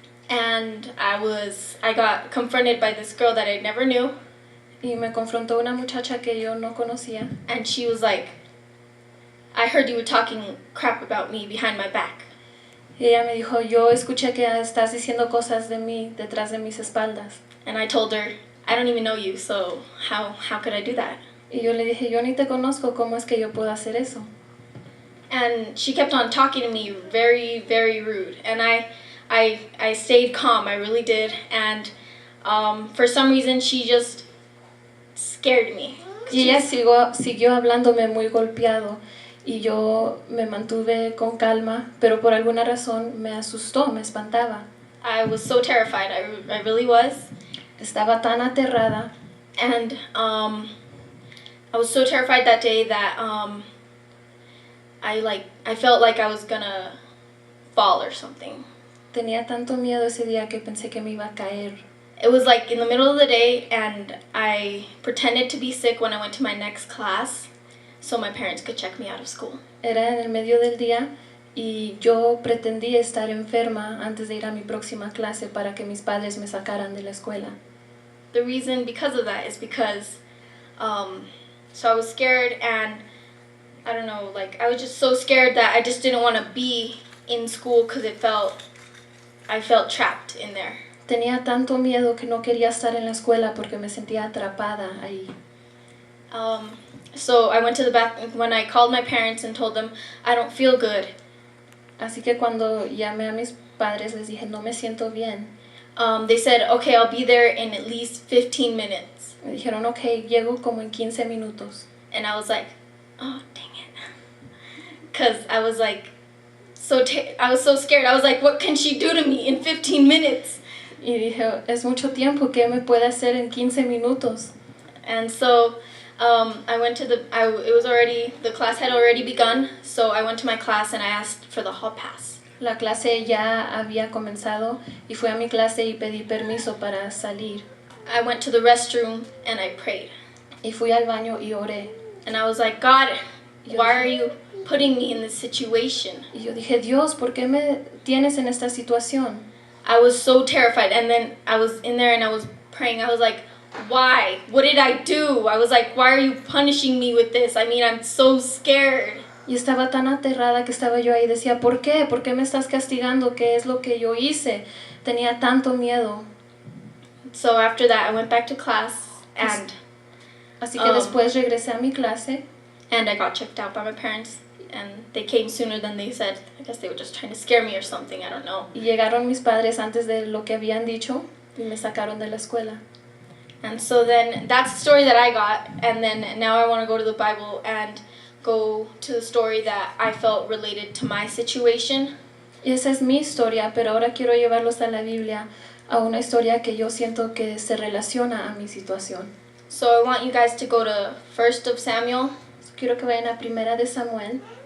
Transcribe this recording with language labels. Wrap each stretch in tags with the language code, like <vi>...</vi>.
<en>and I got confronted by this girl that I never knew,</en> <es>y me confrontó una muchacha que yo no conocía.</es> <en>and she was like, I heard you were talking crap about me behind my back.</en> <es>Y ella me dijo, yo escuché que estás diciendo cosas de mí detrás de mis espaldas.</es> <en>And I told her, I don't even know you, so how could I do that?</en> <es>Y yo le dije, yo ni te conozco, ¿cómo es que yo puedo hacer eso?</es> <en>And she kept on talking to me very, very rude. And I stayed calm, I really did. And for some reason, she just scared me.</en> <es>Y ella siguió hablándome muy golpeado. Y yo me mantuve con calma, pero por alguna razón me asustó, me espantaba.</es> <en>I was so terrified, I really was.</en> <es>Estaba tan aterrada.</es> <en>And I was so terrified that day that I felt like I was gonna fall or something.</en> <es>Tenía tanto miedo ese día que pensé que me iba a caer.</es> <en>It was like in the middle of the day, and I pretended to be sick when I went to my next class so my parents could check me out of school.</en> <es>Era en el medio del día y yo pretendí estar enferma antes de ir a mi próxima clase para que mis padres me sacaran de la escuela.</es> <en>The reason because of that is because so I was scared, and I don't know, like I was just so scared that I just didn't want to be in school because I felt trapped in there.</en> <es>Tenía tanto miedo que no quería estar en la escuela porque me sentía atrapada ahí.</es> <en>So I went to the bathroom when I called my parents and told them I don't feel good.</en> <es>Así que cuando llamé a mis padres les dije, no me siento bien.</es> <en>They said, okay, I'll be there in at least 15 minutes.</en> <es>Me dijeron, ok, llego como en 15 minutos.</es> <en>And I was like, oh, dang it. Because I was like, I was so scared. I was like, what can she do to me in 15 minutes?</en> <es>Y dije, es mucho tiempo, ¿qué me puede hacer en 15 minutos?</es> <en>And so I went to the class had already begun, so I went to my class and I asked for the hall pass.</en> <es>La clase ya había comenzado y fui a mi clase y pedí permiso para salir.</es> <en>I went to the restroom and I prayed.</en> <es>Y fui al baño y oré.</es> <en>And I was like, God, why are you putting me in this situation?</en> <es>Y yo dije, Dios, ¿por qué me tienes en esta situación?</es> <en>I was so terrified, and then I was in there and I was praying. I was like, why? What did I do? I was like, why are you punishing me with this? I mean, I'm so scared.</en> <es>Y estaba tan aterrada que estaba yo ahí. Decía, ¿por qué? ¿Por qué me estás castigando? ¿Qué es lo que yo hice? Tenía tanto miedo.</es> <en>So after that, I went back to class, and</en> <es>así que después regresé a mi clase.</es> <en>And I got checked out by my parents. and they came sooner than they said. I guess they were just trying to scare me or something, I don't know.</en> <es>Y llegaron mis padres antes de lo que habían dicho y me sacaron de la escuela.</es> <en>And so then that's the story that I got, and then now I want to go to the Bible and go to the story that I felt related to my situation.</en> <es>Y esa es mi historia, pero ahora quiero llevarlos a la Biblia, a una historia que yo siento que se relaciona a mi situación.</es> <en>So I want you guys to go to 1 of Samuel.</en> <es>Quiero que vayan a 1 de Samuel</es>